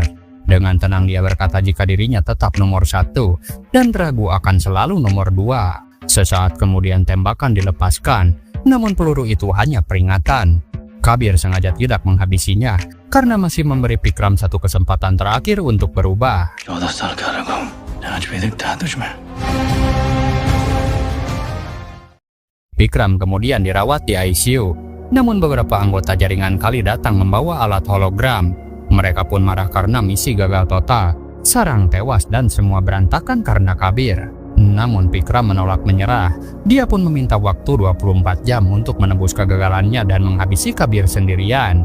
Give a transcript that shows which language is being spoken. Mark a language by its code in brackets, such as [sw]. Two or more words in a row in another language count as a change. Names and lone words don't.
[id] Dengan tenang dia berkata jika dirinya tetap nomor 1 dan ragu akan selalu nomor 2. Sesaat kemudian tembakan dilepaskan, namun peluru itu hanya peringatan. Kabir sengaja tidak menghabisinya karena masih memberi Vikram satu kesempatan terakhir untuk berubah. [hi] 14 साल का रहा हूं आज भी दिखता है तुझमें [id] Vikram kemudian dirawat di ICU. Namun beberapa anggota jaringan Kali datang membawa alat hologram. Mereka pun marah karena misi gagal total. Sarang tewas dan semua berantakan karena Kabir. Namun Vikram menolak menyerah. Dia pun meminta waktu 24 jam untuk menebus kegagalannya dan menghabisi Kabir sendirian.